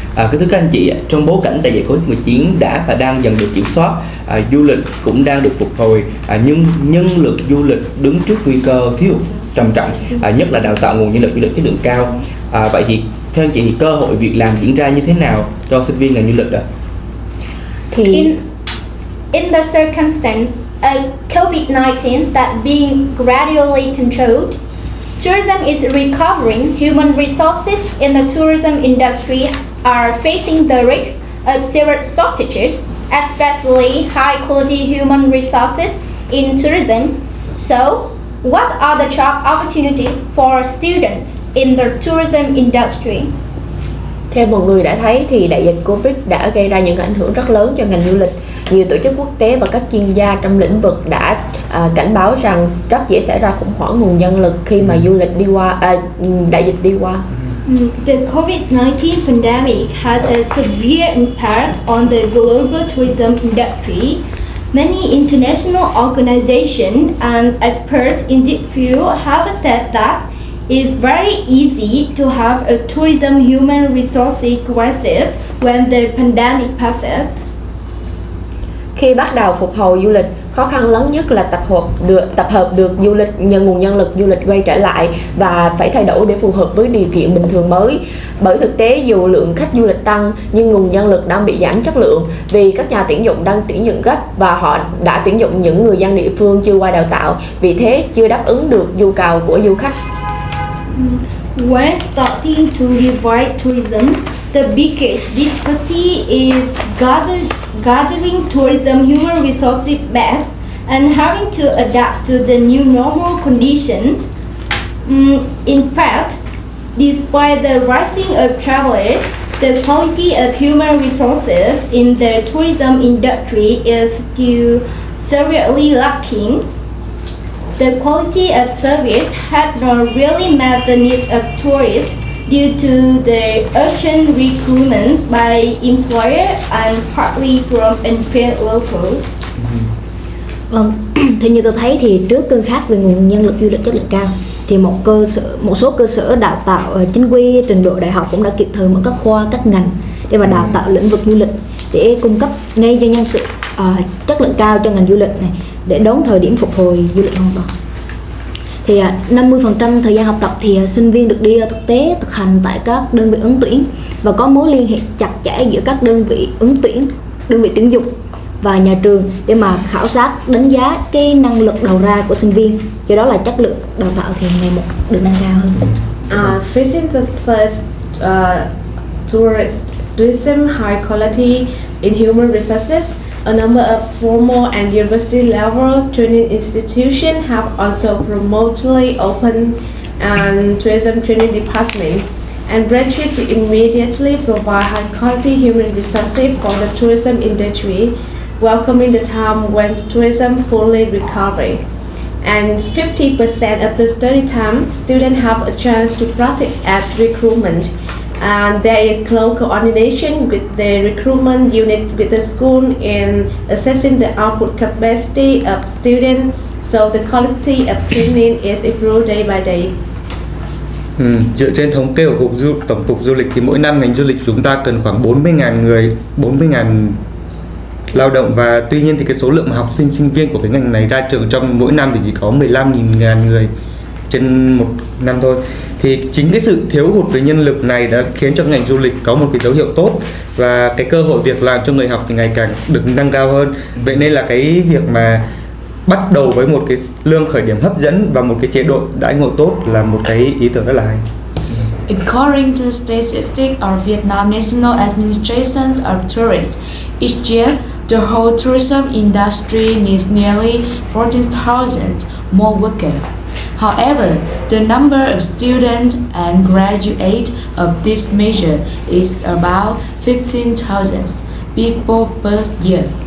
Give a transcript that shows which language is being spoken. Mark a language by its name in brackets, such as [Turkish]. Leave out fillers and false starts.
[Vietnamese] Kính thưa các anh chị, trong bối cảnh đại dịch Covid-19 đã và đang dần được kiểm soát, du lịch cũng đang được phục hồi, nhưng nhân lực du lịch đứng trước nguy cơ thiếu hụt trầm trọng, nhất là đào tạo nguồn nhân lực du lịch chất lượng cao. Vậy thì theo anh chị thì cơ hội việc làm diễn ra như thế nào cho sinh viên ngành du lịch ạ? [English] In the circumstance of COVID-19 that being gradually controlled, tourism is recovering. Human resources in the tourism industry are facing the risk of serious shortages, especially high quality human resources in tourism. So, what are the job opportunities for students in the tourism industry? [Vietnamese] Theo mọi người đã thấy thì đại dịch Covid đã gây ra những ảnh hưởng rất lớn cho ngành du lịch. Nhiều tổ chức quốc tế và các chuyên gia trong lĩnh vực đã cảnh báo rằng rất dễ xảy ra khủng hoảng nguồn nhân lực khi mà du lịch đại dịch đi qua. [English] The COVID-19 pandemic had a severe impact on the global tourism industry. Many international organizations and experts in the field have said that it's very easy to have a tourism human resources crisis when the pandemic passes. [Vietnamese] Khi bắt đầu phục hồi du lịch, khó khăn lớn nhất là tập hợp được du lịch nguồn nhân lực du lịch quay trở lại và phải thay đổi để phù hợp với điều kiện bình thường mới. Bởi thực tế dù lượng khách du lịch tăng nhưng nguồn nhân lực đang bị giảm chất lượng vì các nhà tuyển dụng đang tuyển dụng gấp và họ đã tuyển dụng những người dân địa phương chưa qua đào tạo, vì thế chưa đáp ứng được nhu cầu của du khách. [English] When starting to revive tourism, the biggest difficulty is gathering tourism human resources back and having to adapt to the new normal conditions. In fact, despite the rising of travelers, the quality of human resources in the tourism industry is still severely lacking. The quality of service had not really met the needs of tourists due to the urgent recruitment by employer and partly from unfair locals. [Vietnamese] Vâng, theo như tôi thấy thì trước cơn khát về nguồn nhân lực du lịch chất lượng cao thì một số cơ sở đào tạo chính quy trình độ đại học cũng đã kịp thời mở các khoa các ngành để mà đào tạo lĩnh vực du lịch để cung cấp ngay cho nhân sự chất lượng cao cho ngành du lịch này để đón thời điểm phục hồi du lịch hoàn toàn. Thì 50% thời gian học tập thì sinh viên được đi thực tế thực hành tại các đơn vị ứng tuyển và có mối liên hệ chặt chẽ giữa các đơn vị ứng tuyển, đơn vị tuyển dụng và nhà trường để mà khảo sát đánh giá cái năng lực đầu ra của sinh viên, do đó là chất lượng đào tạo thì ngày một được nâng cao hơn. [English] Facing the first tourism high quality in human resources, a number of formal and university level training institutions have also promptly opened and tourism training department and ready to immediately provide high quality human resources for the tourism industry, welcoming the time when tourism fully recovering. And 50% of the study time, students have a chance to practice at recruitment. And there is close coordination with the recruitment unit with the school in assessing the output capacity of students, so the quality of training is improved day by day. [Vietnamese] Dựa trên thống kê của Tổng cục Du lịch thì mỗi năm ngành du lịch chúng ta cần khoảng 40.000 người, 40.000 lao động, và tuy nhiên thì cái số lượng mà học sinh sinh viên của cái ngành này ra trường trong mỗi năm thì chỉ có 15.000 người trên một năm thôi. Thì chính cái sự thiếu hụt về nhân lực này đã khiến cho ngành du lịch có một cái dấu hiệu tốt, và cái cơ hội việc làm cho người học thì ngày càng được nâng cao hơn. Vậy nên là cái việc mà bắt đầu với một cái lương khởi điểm hấp dẫn và một cái chế độ đãi ngộ tốt là một cái ý tưởng rất là hay. [English] According to statistics of Vietnam National Administration of Tourism, each year the whole tourism industry needs nearly 14,000 more workers. However, the number of students and graduates of this measure is about 15,000 people per year.